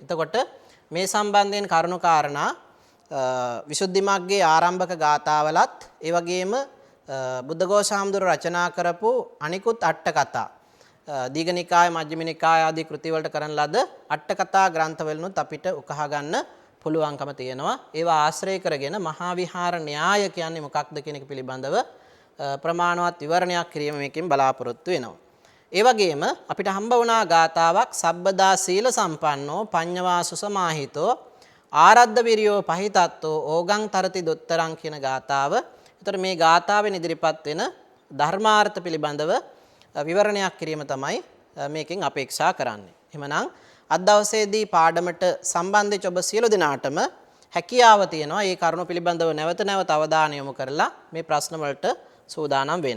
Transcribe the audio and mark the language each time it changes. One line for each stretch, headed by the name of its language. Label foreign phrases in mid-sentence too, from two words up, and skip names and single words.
Sinhala: එතකොට මේ සම්බන්ධයෙන් කරුණු කාරණා විසුද්ධි මග්ගයේ ආරම්භක ගාථාවලත් ඒ වගේම බුද්ධඝෝෂ හාමුදුරුවෝ රචනා කරපු අනිකුත් අට කතා දීඝනිකාය මජ්ක්‍ධිම නිකාය ආදී කෘති වලට කරන ලද අට කතා ග්‍රන්ථවලුත් අපිට උකහා ගන්න පුළුවන්කම තියෙනවා. ඒවා ආශ්‍රය කරගෙන මහා විහාර න්‍යාය කියන්නේ මොකක්ද කියන එක පිළිබඳව ප්‍රමාණවත් විවරණයක් කිරීම මේකෙන් බලාපොරොත්තු වෙනවා. ඒ වගේම අපිට හම්බ වුණා ගාතාවක්
Pali: සබ්බදා සීල සම්පන්නෝ පඤ්ඤවා සුසමාහිතෝ ආරද්ධ විරියෝ පහිතත්තෝ ඕගං තරති දොත්තරං
Sinhala: කියන ගාතාව. ඒතර මේ ගාතාවෙන් ඉදිරිපත් වෙන ධර්මාර්ථ පිළිබඳව විවරණයක් කිරීම තමයි මේකෙන් අපේක්ෂා කරන්නේ. එහෙමනම් අද දවසේදී පාඩමට සම්බන්ධ වෙච්ච ඔබ සියලු දෙනාටම හැකියාව තියෙනවා මේ කරුණු පිළිබඳව නැවත නැවත අවධානය යොමු කරලා මේ ප්‍රශ්න වලට සූදානම් වෙන්න.